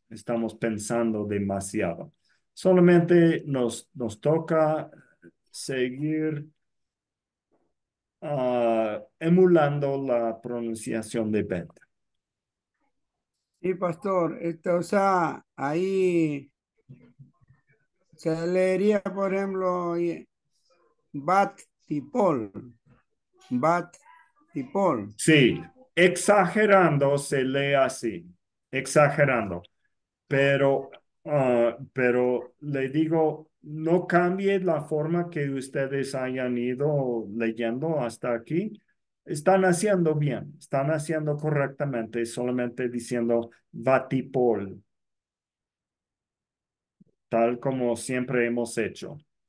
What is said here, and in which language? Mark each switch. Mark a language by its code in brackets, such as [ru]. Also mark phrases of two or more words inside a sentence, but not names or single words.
[es] Estamos pensando demasiado. Solamente nos toca seguir emulando la pronunciación de Benta. sí, pastor, o sea, ahí se leería, por ejemplo, [he] ותיפול, ותיפול. [es] Sí, exagerando se lee así, exagerando. Pero le digo, no cambie la forma que ustedes hayan ido leyendo hasta aquí. Están haciendo bien, están haciendo correctamente, solamente diciendo vatipol, tal como siempre hemos hecho.